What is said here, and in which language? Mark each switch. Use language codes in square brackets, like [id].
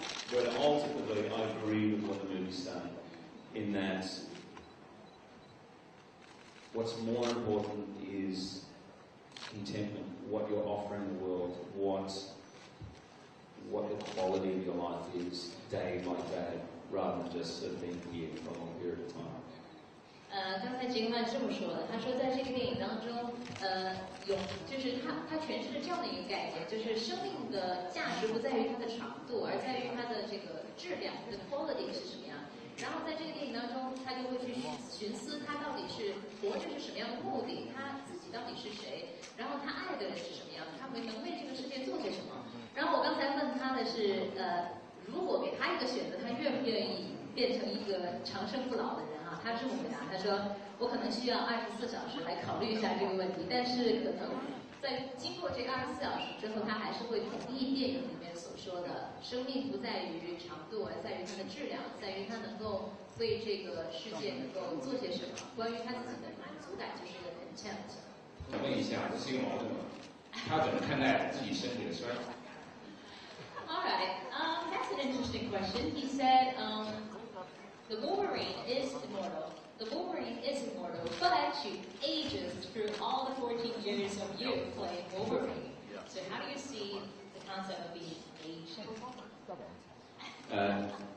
[en] But ultimately, I agree with what the movie's saying, in that what's more important is contentment, what you're offering the world, what the quality of your life is day by day, rather than just sort of being here for a long period of time. [zh] 刚才杰克曼这么说的，他说在这个电影当中，就是他诠释了这样的一个概念，就是生命的价值不在于它的长度，而在于它的这个质量，它的 quality 是什么样。然后在这个电影当中，他就会去寻思他到底是活着是什么样的目的，他自己到底是谁，然后他爱的人是什么样，他能为这个世界做些什么。然后我刚才问他的是，如果给他一个选择，他愿不愿意变成一个长生不老的人？他这么回答，他说：“我可能需要24小时来考虑一下这个问题，但是可能在经过这个24小时之后，他还是会同意电影里面所说的，生命不在于长度，而在于它的质量，在于他能够为这个世界能够做些什么。关于他自己的满足感，就是一个 content。” 我问一下，这是一个矛盾吗？他怎么看待自己身体的衰老 [en] ？All right, that's an interesting question. He said, the Wolverine is immortal. The Wolverine is immortal, but she ages through all the 14 years of you playing Wolverine. So how do you see the concept of being aged?